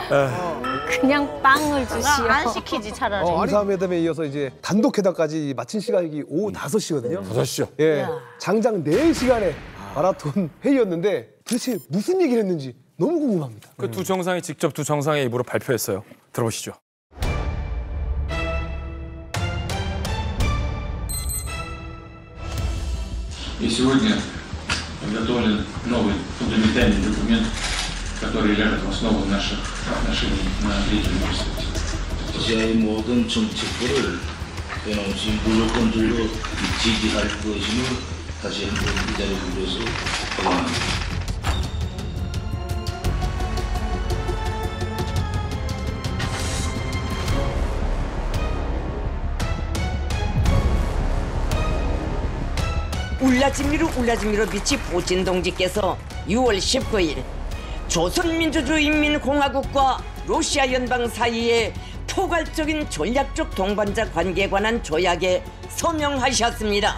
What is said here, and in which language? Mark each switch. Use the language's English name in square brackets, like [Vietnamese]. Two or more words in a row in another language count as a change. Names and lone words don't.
[Korean] 그냥 빵을 주시오. 안 시키지 차라리. 인사회담에 이어서 이제 단독 회담까지 마친 시간이 오후 5시거든요. 5시요? 예. 장장 4시간의 마라톤 회의였는데 도대체 무슨 얘기를 했는지 너무 궁금합니다. 그 두 정상이 직접 두 정상의 입으로 발표했어요. 들어보시죠. [Russian] И сегодня подготовлен новый фундаментальный документ, который ляжет в основу наших отношений на длительной перспективе. [Korean] 러시아의 모든 정책들을 변함없이 무조건적으로 지지할 것임을 다시 한번 이 자리에 빌어서 확인합니다. 울라지미로 빛이 푸틴 동지께서 6월 19일 조선민주주의인민공화국과 러시아 연방 사이의 포괄적인 전략적 동반자 관계에 관한 조약에 서명하셨습니다.